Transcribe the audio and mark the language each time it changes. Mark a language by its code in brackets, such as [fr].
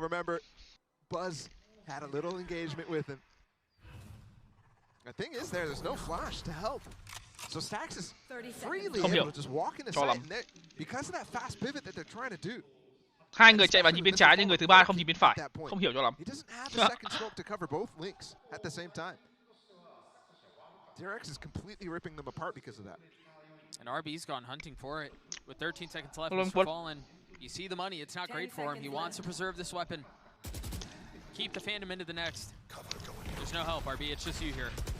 [en] Remember, Buzz had a little engagement with him. The thing is, there's no flash to help. So Stacks is freely able to just walk in the side. And because of that fast pivot that they're trying to do. [vi] Hai người chạy vào nhìn bên trái nhưng người thứ ba không nhìn bên phải. Không hiểu cho lắm. [en] He doesn't have the second stroke to cover both links at the same time. DyAC is completely ripping them apart because of that. And RB's gone hunting for it. With 13 seconds left, Mr. Fallen, you see the money. It's not great for him. He wants to preserve this weapon. Keep the Phantom into the next. There's no help, RB. It's just you here.